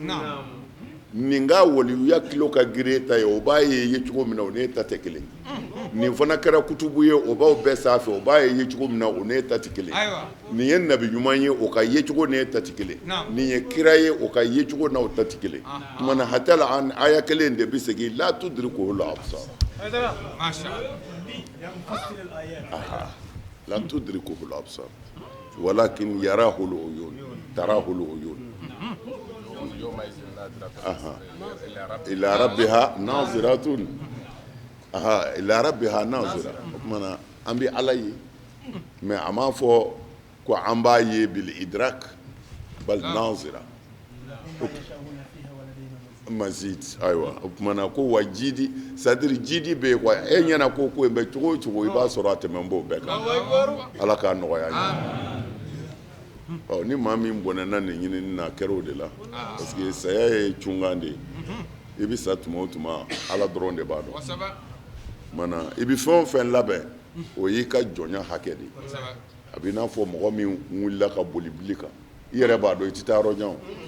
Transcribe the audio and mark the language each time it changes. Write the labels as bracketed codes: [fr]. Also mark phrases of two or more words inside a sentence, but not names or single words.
[bm] nin ka waliyuya kilo ka girin ta ye o b'a ye cogo min na o n'e ta tɛ kelen nin fana kɛra kutubu ye o b'aw bɛɛ sanfɛ o b'a ye cogo min na o n'e ta tɛ kelen nin ye nabi ɲuman ye o ka ye cogo n'e ta tɛ kelen nin ye kira ye o ka ye cogo n'aw ta tɛ kelen tuma na hatala an aya kelen de bɛ segin la [ar] تدركه الأبصار لا تدركه الأبصار ولكن يراه العيون تراه العيون إلى ربها ناظرة آه إلى ربها ناظرة [bm] o kumana an bɛ ala ye mais a m'a fɔ ko an b'a ye [ar] بالإدراك بل ناظرة مزيد [bm] ayiwa o kumana ko wa jidi c'est-à-dire jidi bɛ yen quoi e ɲɛna ko in bɛ cogo o cogo i b'a sɔrɔ a tɛmɛ n b'o bɛɛ kan ala k'a nɔgɔya ni maa min bɔnɛna nin ɲinini na a kɛra o de la [fr] parce que [bm] saya ye cunkan de ye i bɛ sa tuma o tuma ala dɔrɔn de b'a dɔn mana i bɛ fɛn o fɛn labɛn o y'i ka jɔnya hakɛ de ye a bɛ i n'a fɔ mɔgɔ min wulila ka boli bili kan i yɛrɛ b'a dɔn i tɛ taa yɔrɔ jan o